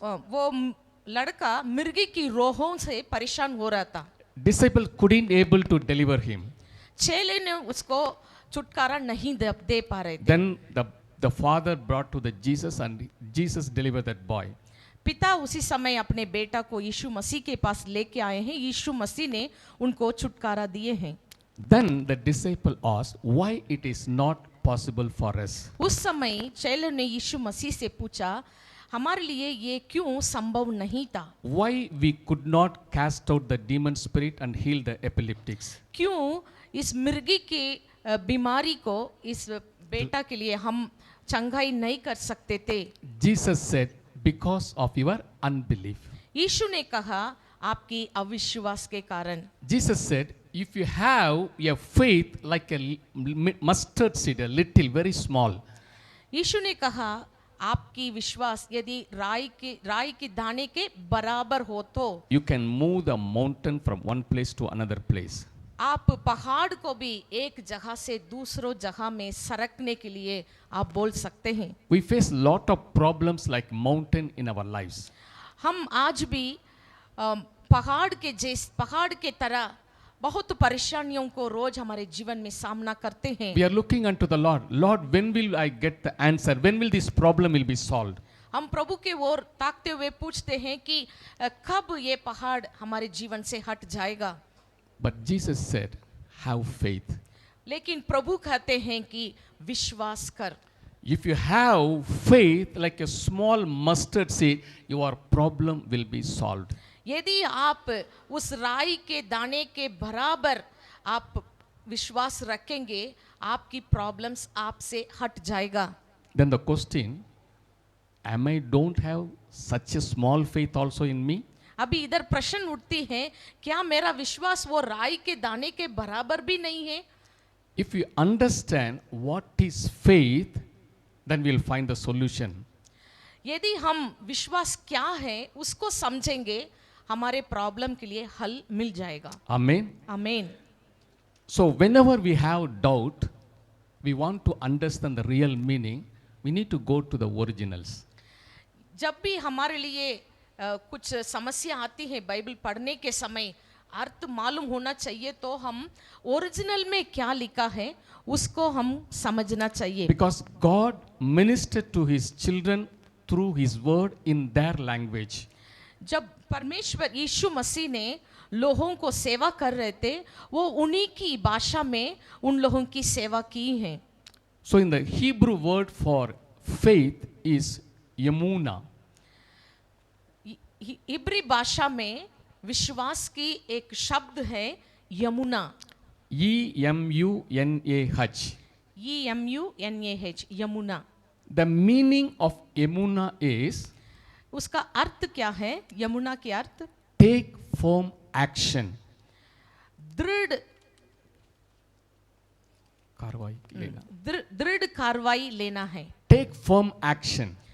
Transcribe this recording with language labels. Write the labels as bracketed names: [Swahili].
[Hindi] वो लड़का मिर्गी की रोहों से परेशान हो रहा था। [English] Disciple couldn't able to deliver him. [Hindi] चेले ने उसको छुटकारा नहीं दे पा रहे थे। [English] Then the father brought to the Jesus and Jesus delivered that boy. [Hindi] पिता उसी समय अपने बेटा को यीशु मसीह के पास लेके आए हैं। यीशु मसीह ने उनको छुटकारा दिए हैं। [English] Then the disciple asked, why it is not possible for us? [Hindi] उस समय चेलों ने यीशु मसीह से पूछा, हमारे लिए ये क्यों संभव नहीं था? [English] Why we could not cast out the demon spirit and heal the epileptics? [Hindi] क्यों इस मिर्गी की बीमारी को इस बेटा के लिए हम चंगाई नहीं कर सकते थे? [English] Jesus said, because of your unbelief. [Hindi] यीशु ने कहा, आपकी अविश्वास के कारण। [English] Jesus said, if you have a faith like a mustard seed, a little, very small, [Hindi] यीशु ने कहा, आपकी विश्वास यदि राई के दाने के बराबर हो तो [English] you can move the mountain from one place to another place. [Hindi] आप पहाड़ को भी एक जगह से दूसरों जगह में सरकने के लिए आप बोल सकते हैं। [English] We face lot of problems like mountain in our lives. [Hindi] हम आज भी पहाड़ के तरह बहुत परेशानियों को रोज हमारे जीवन में सामना करते हैं। [English] We are looking unto the Lord. Lord, when will I get the answer? When will this problem will be solved? [Hindi] हम प्रभु के ओर ताकते हुए पूछते हैं कि कब ये पहाड़ हमारे जीवन से हट जाएगा। [English] But Jesus said, have faith. [Hindi] लेकिन प्रभु कहते हैं कि विश्वास कर। [English] If you have faith like a small mustard seed, your problem will be solved. [Hindi] यदि आप उस राई के दाने के बराबर आप विश्वास रखेंगे, आपकी प्रॉब्लम्स आपसे हट जाएगा। [English] Then the question, am I don't have such a small faith also in me? [Hindi] अभी इधर प्रश्न उठती है, क्या मेरा विश्वास वो राई के दाने के बराबर भी नहीं है? [English] If you understand what is faith, then we'll find the solution. [Hindi] यदि हम विश्वास क्या है उसको समझेंगे, हमारे प्रॉब्लम के लिए हल मिल जाएगा। [English] Amen. [Hindi] आमीन। [English] So whenever we have doubt, we want to understand the real meaning, we need to go to the originals. [Hindi] जब भी हमारे लिए कुछ समस्या आती है बाइबल पढ़ने के समय, अर्थ मालूम होना चाहिए, तो हम ओरिजिनल में क्या लिखा है उसको हम समझना चाहिए। [English] Because God ministered to his children through his word in their language. [Hindi] जब परमेश्वर यीशु मसीह ने लोगों को सेवा कर रहे थे, वो उन्हीं की भाषा में उन लोगों की सेवा की है। [English] So in the Hebrew word for faith is Yamuna. [Hindi] इब्री भाषा में विश्वास की एक शब्द है Yamuna. [English] E-M-U-N-A-H. [Hindi] EMUNAH, Yamuna. [English] The meaning of Yamuna is [Hindi] उसका अर्थ क्या है? यमुना के अर्थ [English] take firm action. [Hindi] दृढ़ कार्रवाई लेना. दृढ़ कार्रवाई लेना है। [English] Take firm action.